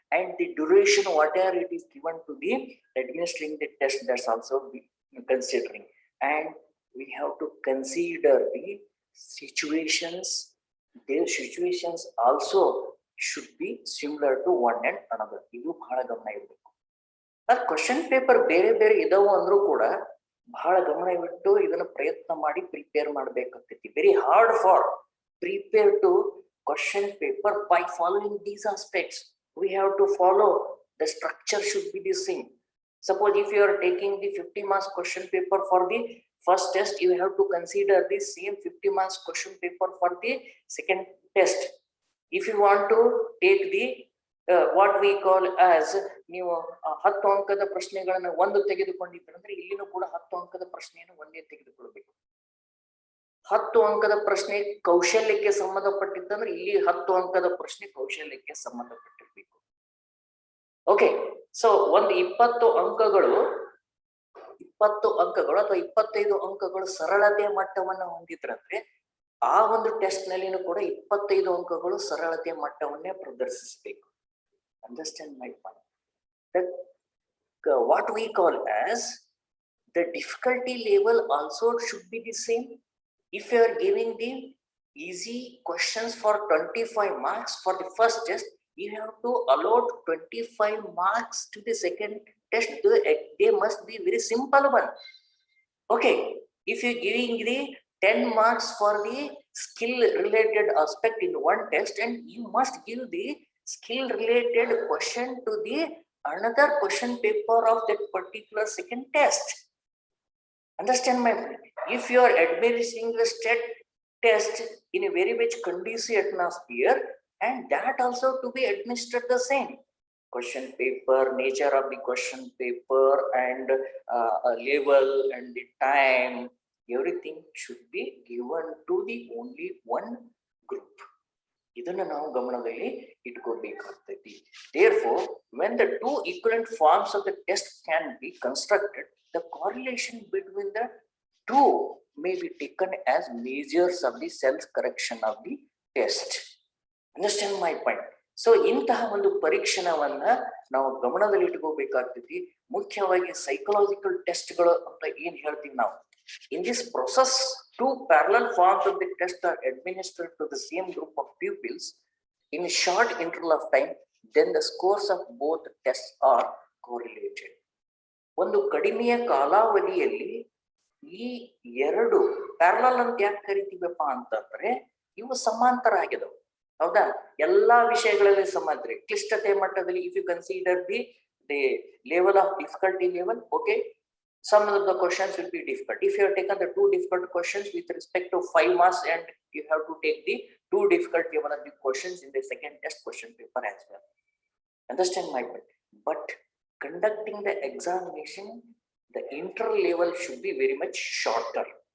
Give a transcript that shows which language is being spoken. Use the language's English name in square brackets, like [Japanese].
[English] and the duration whatever it is given to the administering the test, that's also be considering. And we have to consider the situations. Their situations also should be similar to one and another. [Kannada] ಇದು ಬಹಳ ಗಮನ ಇರಬೇಕು. Question paper ಬೇರೆ ಬೇರೆ ಇದಾವು ಅಂದ್ರೂ ಕೂಡ ಬಹಳ ಗಮನ ಇಟ್ಟು ಇದನ್ನ ಪ್ರಯತ್ನ ಮಾಡಿ prepare ಮಾಡ್ಬೇಕಾಗ್ತೈತಿ. [English] Very hard for prepare to question paper by following these aspects. We have to follow the structure should be the same. Suppose if you are taking the 50 marks question paper for the first test, you have to consider the same 50 marks question paper for the second test. If you want to take the what we call as [Kannada] ನೀವು 10 ಅಂಕದ ಪ್ರಶ್ನೆಗಳನ್ನು ಒಂದು ತೆಗೆದುಕೊಂಡಿದ್ರೆ ಅಂದ್ರೆ ಇಲ್ಲಿನೂ ಕೂಡ 10 ಅಂಕದ ಪ್ರಶ್ನೆಯನ್ನು ಒಂದೇ ತೆಗೆದುಕೊಳ್ಳಬೇಕು. 10 ಅಂಕದ ಪ್ರಶ್ನೆ ಕೌಶಲ್ಯಕ್ಕೆ ಸಂಬಂಧಪಟ್ಟಿದ್ದಂದ್ರೆ ಇಲ್ಲಿ 10 ಅಂಕದ ಪ್ರಶ್ನೆ ಕೌಶಲ್ಯಕ್ಕೆ ಸಂಬಂಧಪಟ್ಟಿರ್ಬೇಕು. ಓಕೆ, ಸೊ ಒಂದು 20 ಅಂಕಗಳು ಅಥವಾ 25 ಅಂಕಗಳು ಸರಳತೆಯ ಮಟ್ಟವನ್ನು ಹೊಂದಿದ್ರಂದ್ರೆ ಆ ಒಂದು ಟೆಸ್ಟ್ ನಲ್ಲಿನೂ ಕೂಡ 25 ಅಂಕಗಳು ಸರಳತೆಯ ಮಟ್ಟವನ್ನೇ ಪ್ರದರ್ಶಿಸಬೇಕು. [English] Understand my point. What we call as the difficulty level also should be the same. If you are giving the easy questions for 25 marks for the first test, you have to allot 25 marks to the second test. They must be very simple one. Okay, if you are giving the 10 marks for the skill related aspect in one test, and you must give the skill related question to the another question paper of that particular second test. Understand my point? If you are administering the state test in a very much conducive atmosphere, and that also to be administered the same question paper, nature of the question paper, and level and the time, everything should be given to the only one group. [Kannada] ಇದನ್ನ ನಾವು ಗಮನದಲ್ಲಿ ಇಟ್ಕೋಬೇಕಾಗ್ತೈತಿ. [English] Therefore, when the two equivalent forms of the test can be constructed, the correlation between the two may be taken as measures of the self correction of the test. Understand my point? [Kannada] So ಇಂತಹ ಒಂದು ಪರೀಕ್ಷಣವನ್ನ ನಾವು ಗಮನದಲ್ಲಿ ಇಟ್ಕೋಬೇಕಾಗ್ತೈತಿ. ಮುಖ್ಯವಾಗಿ psychological ಟೆಸ್ಟ್ಗಳು ಅಂತ ಏನ್ ಹೇಳ್ತೀವಿ ನಾವು. [English] In this process, two parallel forms of the test are administered to the same group of pupils in a short interval of time. Then the scores of both tests are correlated. [Kannada] ಒಂದು ಕಡಿಮೆಯ ಕಾಲಾವಧಿಯಲ್ಲಿ ಈ ಎರಡು parallel ಅಂತ ಯಾಕೆ ಕರಿತೀವಪ್ಪ ಅಂತಂದ್ರೆ ಇವು ಸಮಾಂತರ ಆಗಿದವು. ಹೌದಾ? ಎಲ್ಲಾ ವಿಷಯಗಳಲ್ಲಿ ಸಮಾಂತರ. ಕ್ಲಿಷ್ಟತೆ ಮಟ್ಟದಲ್ಲಿ [English] If you consider the level of difficulty level, okay, some of the questions will be difficult. If you have taken the two difficult questions with respect to 5 marks, and you have to take the two difficult level of the questions in the second test question paper as well. Understand my point? But conducting the examination, the inter level should be very much shorter.